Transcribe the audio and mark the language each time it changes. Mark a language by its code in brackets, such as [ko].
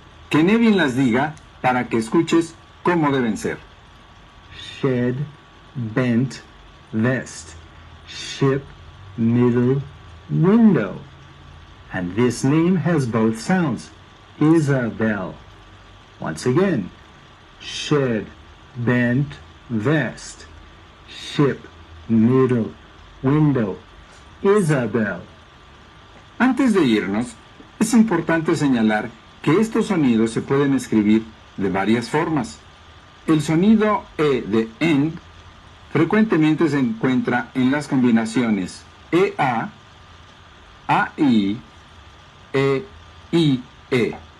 [es] Que Nevin las diga para que escuches cómo deben ser. [en] Shed, bent, vest, ship, middle, window. And this name has both sounds. Isabel. Once again. Shed, bent, vest, ship, middle, window. Isabel. [es] Antes de irnos, es importante señalar que estos sonidos se pueden escribir de varias formas. El sonido E de end frecuentemente se encuentra en las combinaciones EA, AI, E-I-E.